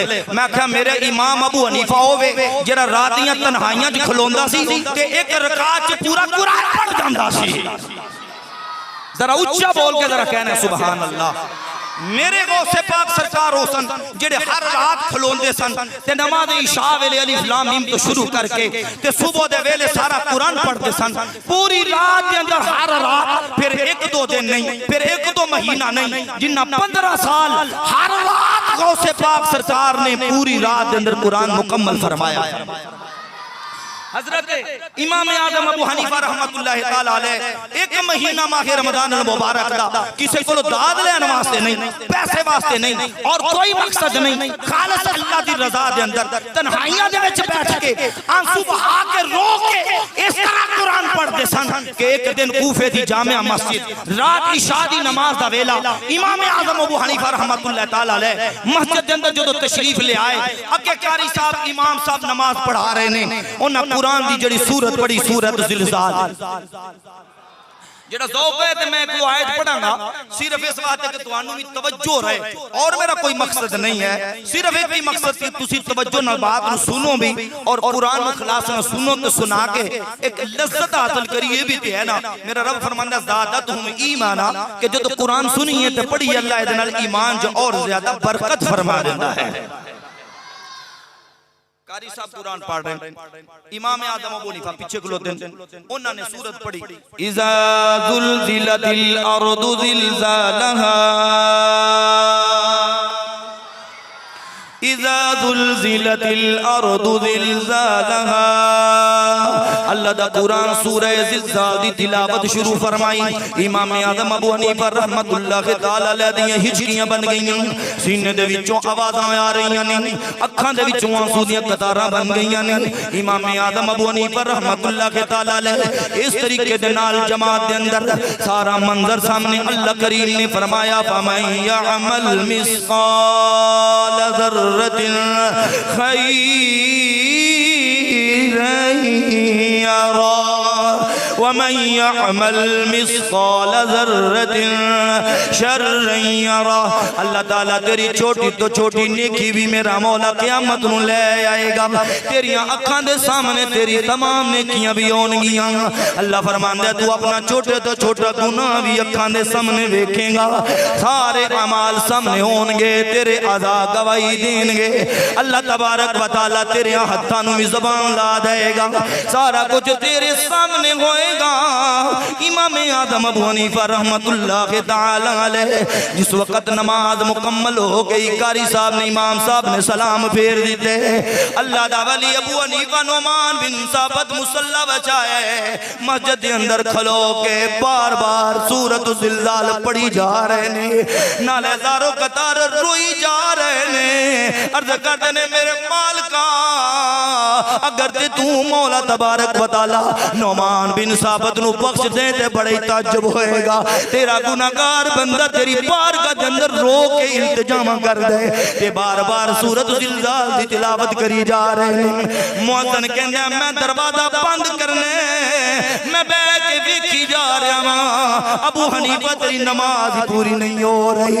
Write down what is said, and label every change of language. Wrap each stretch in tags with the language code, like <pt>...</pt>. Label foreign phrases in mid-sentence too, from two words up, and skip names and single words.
<pa>میں آکھیا میرے امام ابو حنیفہ ہووے جیہڑا رات دیاں تنہائیاں چ کھلوندا سی تے ایک رکعت چ پورا قرآن پڑھ جاندا سی. ذرا اُچا بول کے ذرا کہنا</pa> <ar>سبحان الله.</ar> <pa>میرے غوثِ پاک سرکار ہو سن جیہڑے ہر رات کھلوندے سن تے نماز عشاء ویلے</pa> <ar>ألف لام ميم</ar> <pa>توں شروع کر کے تے صبح دے ویلے سارا قرآن پڑھدے سن، پوری رات دے اندر ہر رات، پھر ایک دو دن نہیں، پھر ایک دو مہینہ نہیں، جِنا 15 سال ہر رات غوثِ پاک سرکار نے پوری رات دے اندر قرآن مکمل فرمایا. حضرت امام اعظم ابو حنیفہ</pa> <ar>رحمة الله تعالى عليه</ar> <pa>ایک مہینہ ماہ رمضان مبارک دا کسی نوں داد لین واسطے نہیں، پیسے واسطے نہیں، اور کوئی مقصد نہیں، خالص اللہ دی رضا دے اندر تنہائیاں دے وچ بیٹھ کے آنسو بہا کے رو کے اس طرح قرآن پڑھدے سن کہ ایک دن کوفے دی جامع مسجد رات عشاء دی نماز دا ویلا امام اعظم ابو حنیفہ</pa> <ar>رحمة الله تعالى عليه</ar> <pa>مسجد دے اندر جدوں تشریف لے آئے، اگے قاری صاحب امام صاحب نماز پڑھا رہے نیں، اُنہاں قرآن دی جیہڑی سورت پڑھی، سورت زلزال، جیہڑا ذوق اے تے میں کوئی آیت پڑھاں گا صرف اس واسطے کہ تہانوں وی توجہ رہے، اور میرا کوئی مقصد نہیں اے، صرف ایک ہی مقصد کہ تسی توجہ نال گل نوں سنو وی اور قرآن نوں اخلاص نال سنو تے سنا کے ایک لذت حاصل کریے. ایہہ وی تے اے نا، میرا رب فرماندا</pa> <ar>زادتهم إيمانا</ar> <pa>کہ جدوں قرآن سنیے تے پڑھیے اللہ ایہدے نال ایمان جو اور زیادہ برکت فرما دیندا اے. قاری صاحب قرآن پڑھ رہے نیں، امام آدم ابو حنیفہ پچھے کھلوتے نیں، اُنہاں نے سورت پڑھی</pa> <ar>إذا زلزلت الأرض زلزالها إذا زلزلت الأرض زلزالها.</ar> <pa>اللہ دا قرآن سورہ زلزال دی تلاوت شروع فرمائی. امام آدم ابو حنیفہ</pa> <ar>رحمة الله تعالى عليه</ar> <pa>دی ہچکیاں بن گئیاں، سینے دے وچوں آوازاں آ رہیاں نیں، اکھاں دے وچوں انسو دی قطاراں بن گئیاں نیں. امام آدم ابو حنیفہ</pa> <ar>رحمة الله تعالى عليه</ar> <pa>اس طریقے دے نال جماعت دے اندر سارا منظر سامنے اللہ کریم نے فرمایا</pa> <ar>فمن يعمل مثقال ذرة خيرا يره ومن يعمل مثقال ذرة شرا يره.</ar> <pa>اللہ تعالیٰ تیری چھوٹی توں چھوٹی نیکی وی میرا مولا قیامت نوں لے آئے گا. تیریاں اکھاں دے سامنے تیری تمام نیکیاں وی ہونگیاں. اللہ فرماندا توں اپنا چھوٹے توں چھوٹا گناہ وی اکھاں دے سامنے ویکھیں گا، سارے اعمال سامنے ہونگے، تیرے اعضا گواہی دینگے. اللہ تبارک و تعالیٰ تیرے ہتھاں نوں وی زبان لا دے گا، سارا کجھ تیرے سامنے ہووے گا. امام آدم ابو حنیفہ</pa> <ar>رحمة الله تعالى عليه</ar> <pa>جس وقت نماز مکمل ہو گئی، قاری صاحب نے امام صاحب نے سلام پھیر دتے. اللہ دا ولی ابو حنیفہ نعمان بن ثابت مصلیٰ بچھائے، مسجد دے اندر کھلو کے بار بار سورت زلزال پڑھی جا رہے نیں، نالے زار و قطار روئی جا رہے نیں. عرض کردے نیں میرے مالکا اگر تے توں مولا تبارک و تعالیٰ نعمان بن ثابت نوں بخش دے تے بڑے تعجب ہووے گا. تیرا گناہگار بندہ تیری بارگاہ دے اندر رو کے التجا کر دے تے بار بار سورت زلزال دی تلاوت کری جا رہے نیں. مؤذن کہندا میں دروازہ بند کرنے میں بیٹھ کے ویکھی جا رہا ہاں، ابو حنیفہ تیری نماز پوری نہیں ہو رہی.</pa>